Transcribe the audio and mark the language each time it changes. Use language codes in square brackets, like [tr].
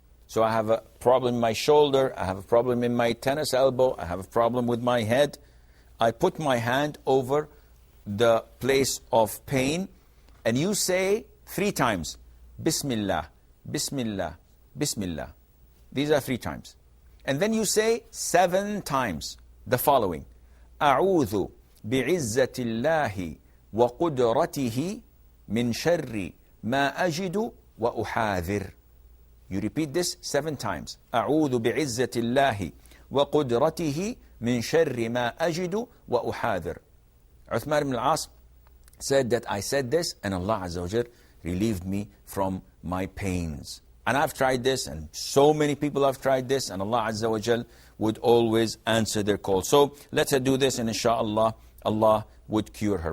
[en] So I have a problem in my shoulder, I have a problem in my tennis elbow, I have a problem with my head. I put my hand over the place of pain, and you say 3 times, Bismillah, Bismillah, Bismillah. These are 3 times. And then you say 7 times the following, [ar] أعوذ بعزة الله وقدرته من شر ما أجد وأحاذر. [en] You repeat this 7 times. [ar] أعوذ بعزة الله وقدرته من شر ما أجد وأحاذر. [en] Uthman ibn al-As said that I said this and Allah Azza wa Jal relieved me from my pains. And I've tried this, and so many people have tried this, and Allah Azza wa Jal would always answer their call. So let's do this, and inshallah, Allah would cure her.